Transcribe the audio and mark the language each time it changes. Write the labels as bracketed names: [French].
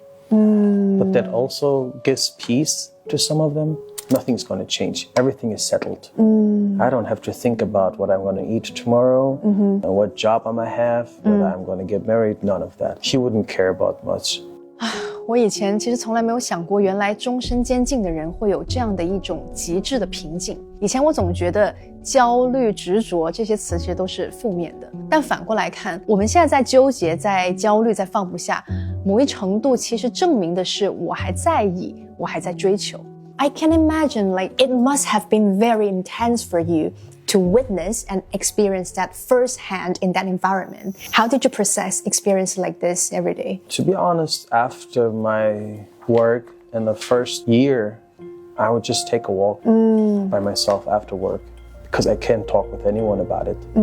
[English] But that also gives peace to some of them. Nothing's going to change. Everything is settled. I don't have to think about what I'm going to eat tomorrow, and what job I'm going to have, whether I'm going to get married, none of that. He wouldn't care about much. [Chinese] 我以前其实从来没有想过，原来终身监禁的人会有这样的一种极致的平静。以前我总觉得焦虑、执着这些词其实都是负面的，但反过来看，我们现在在纠结、在焦虑、在放不下，某一程度其实证明的是我还在意，我还在追求。 [English] I can imagine like it must have been very intense for you to witness and experience that firsthand in that environment. How did you process experience like this every day? To be honest, after my work in the first year, I would just take a walk by myself after work because I can't talk with anyone about it.